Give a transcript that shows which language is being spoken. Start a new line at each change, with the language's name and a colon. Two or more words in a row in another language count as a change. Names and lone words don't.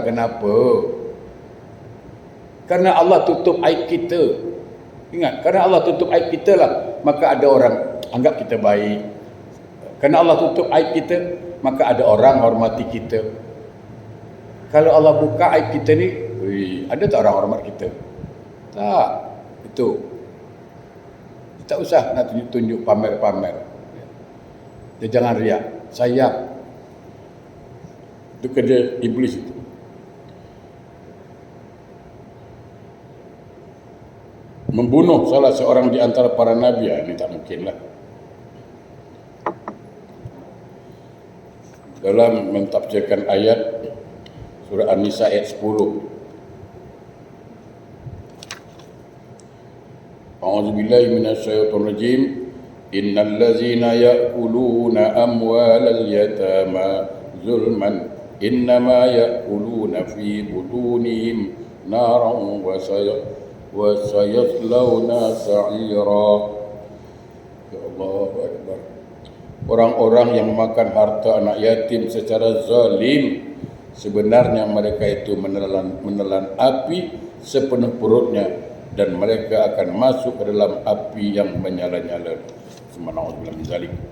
Malay: Kenapa? Karena Allah tutup aib kita. Ingat, karena Allah tutup aib kita lah, maka ada orang anggap kita baik. Karena Allah tutup aib kita, maka ada orang hormati kita. Kalau Allah buka aib kita ni, ada tak orang hormat kita? Tak. Itu. Tak usah nak tunjuk-tunjuk, pamer-pamer. Dia jangan riak. Sayang. Itu kerja iblis itu. Membunuh salah seorang di antara para nabi, ini tak mungkin lah. Dalam mentafsirkan ayat surah An-Nisa ayat 10.
Arabic: أعوذ بالله من الشيطان الرجيم. إن الذين يأكلون أموال اليتامى ظلما إنما يأكلون في بطونهم نارا وسيصلون سعيرا. يا الله أكبر.
Malay: Orang-orang yang memakan harta anak yatim secara zalim, sebenarnya mereka itu menelan api sepenuh perutnya, dan mereka akan masuk ke dalam api yang menyala-nyala.
Arabic: سبحان الله من ذلك.